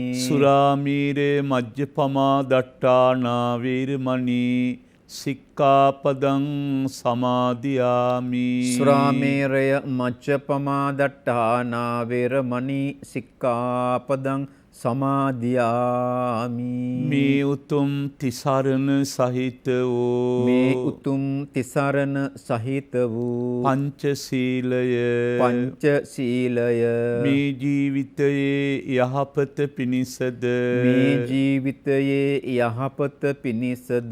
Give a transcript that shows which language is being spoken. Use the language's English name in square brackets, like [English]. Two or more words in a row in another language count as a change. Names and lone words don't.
[Pali] සුරාමීරේ මජ්ජපමා දට්ඨානා වේරමණී සික්ඛාපදං සමාදියාමි. සුරාමේරය මච්චපමා දට්ඨානා වේරමණී සික්ඛාපදං සමාදියාමි. [Sinhala] මේ උතුම් තිසරණ සහිත වූ මේ උතුම් තිසරණ සහිත වූ පංචශීලය මේ ජීවිතයේ යහපත පිණිසද මේ ජීවිතයේ යහපත පිණිසද